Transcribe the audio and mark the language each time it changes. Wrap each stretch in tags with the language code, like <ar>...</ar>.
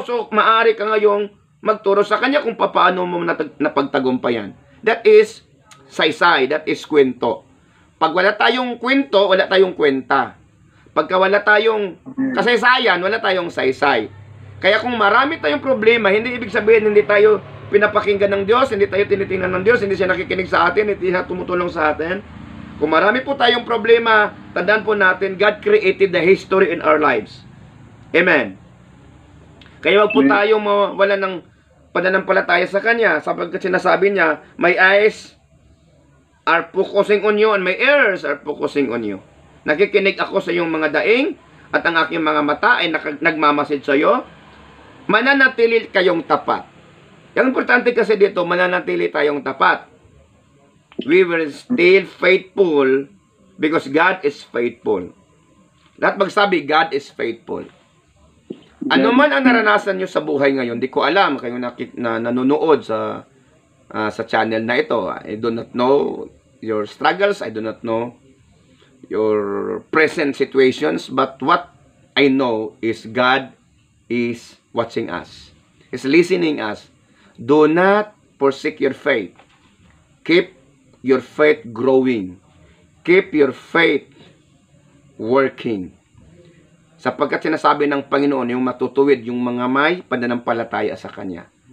<tl>So, maaari ka ngayong magturo sa kanya kung paano mo napagtagumpayan.</tl> <en>That is saysay, that is kwento.</en> <tl>Pag wala tayong kwento, wala tayong kwenta. Pagka wala tayong kasaysayan, wala tayong saysay. Kaya kung marami tayong problema, hindi ibig sabihin hindi tayo pinapakinggan ng Diyos, hindi tayo tinitingnan ng Diyos, hindi siya nakikinig sa atin, hindi siya tumutulong sa atin. Kung marami po tayong problema, tandaan po natin,</tl> <en>God created the history in our lives.</en> <tl>Amen. Kaya wag po tayong wala ng pananampalataya sa Kanya, sapagkat sinasabi niya,</tl> <en>my eyes are focusing on you and my ears are focusing on you.</en> <tl>Nakikinig ako sa iyong mga daing at ang aking mga mata ay nagmamasid sa iyo. Mananatili kayong tapat. Yung importante kasi dito, mananatili tayong tapat.</tl> <en>We will still faithful because God is faithful.</en> <tl>Lahat magsabi,</tl> <en>God is faithful.</en> <tl>Ano man ang naranasan nyo sa buhay ngayon, di ko alam, kayo na nanonood sa channel na ito.</tl> <en>I do not know your struggles. I do not know your present situations. But what I know is God is watching us. He's listening us. Do not forsake your faith. Keep your faith growing. Keep your faith working.</en> <tl>Sapagkat sinasabi ng Panginoon, yung matutuwid, yung mga may pananampalataya sa Kanya.</tl>